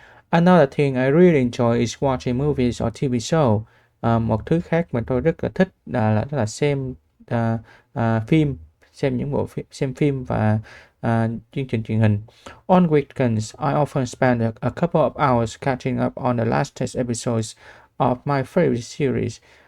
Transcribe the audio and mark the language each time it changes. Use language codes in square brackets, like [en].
[en] Another thing I really enjoy is watching movies or TV show. [vi] Một thứ khác mà tôi rất là thích là xem phim, xem phim và chương trình truyền hình. [en] On weekends, I often spend a couple of hours catching up on the latest episodes of my favorite series.